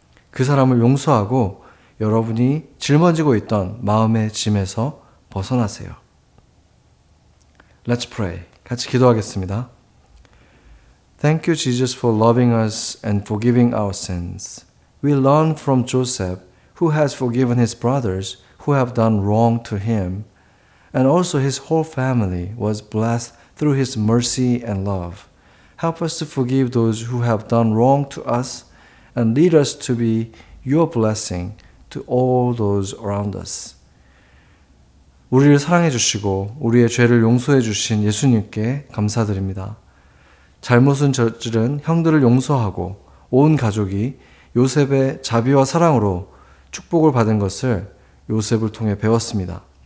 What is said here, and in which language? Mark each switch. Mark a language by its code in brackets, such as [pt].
[ko] 그 사람을 용서하고 여러분이 짊어지고 있던 마음의 짐에서 벗어나세요. [en] Let's pray. [ko] 같이 기도하겠습니다. [en] Thank you, Jesus, for loving us and forgiving our sins. We learn from Joseph, who has forgiven his brothers who have done wrong to him, and also his whole family was blessed through his mercy and love. Help us to forgive those who have done wrong to us and lead us to be your blessing to all those around us. [ko] 우리를 사랑해 주시고 우리의 죄를 용서해 주신 예수님께 감사드립니다. 잘못은 저지른 형들을 용서하고 온 가족이 요셉의 자비와 사랑으로 축복을 받은 것을 요셉을 통해 배웠습니다.